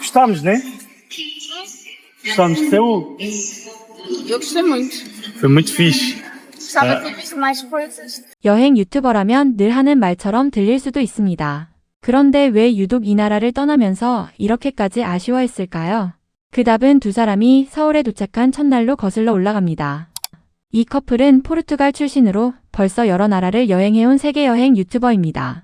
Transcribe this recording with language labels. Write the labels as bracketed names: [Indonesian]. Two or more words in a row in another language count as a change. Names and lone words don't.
[Portuguese] gostámos, né? Gostámos de Seul. Eu gostei muito. Foi muito fixe. Gostava de ter visto mais coisas. [Korean] 여행 유튜버라면 늘 하는 말처럼 들릴 수도 있습니다. 그런데 왜 유독 이 나라를 떠나면서 이렇게까지 아쉬워했을까요? 그 답은 두 사람이 서울에 도착한 첫날로 거슬러 올라갑니다. 이 커플은 포르투갈 출신으로 벌써 여러 나라를 여행해온 세계여행 유튜버입니다.